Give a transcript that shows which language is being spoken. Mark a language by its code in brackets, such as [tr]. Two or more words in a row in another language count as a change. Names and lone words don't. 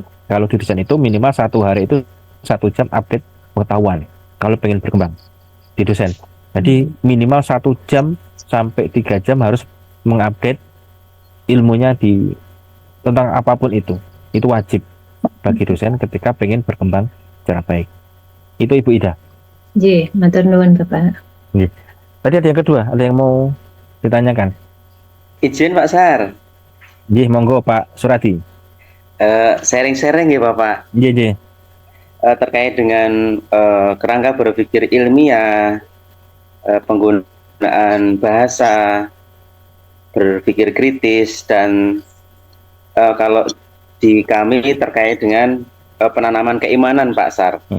[id] Kalau di desain itu minimal 1 hari itu 1 jam update pengetahuan kalau pengen berkembang di dosen. Jadi minimal 1 jam sampai 3 jam harus mengupdate ilmunya tentang apapun itu. Itu wajib bagi dosen ketika pengen berkembang secara baik. Itu Ibu Ida. [jv] Nggih, matur nuwun Bapak. [id] Tadi ada yang kedua, ada yang mau ditanyakan? Izin Pak Sar. [jv] Nggih, monggo Pak Suradi. [id] Sharing-sharing ya Bapak. [jv] Nggih. [id] Terkait dengan kerangka berpikir ilmiah, penggunaan bahasa, berpikir kritis, dan kalau di kami terkait dengan penanaman keimanan Pak Sar.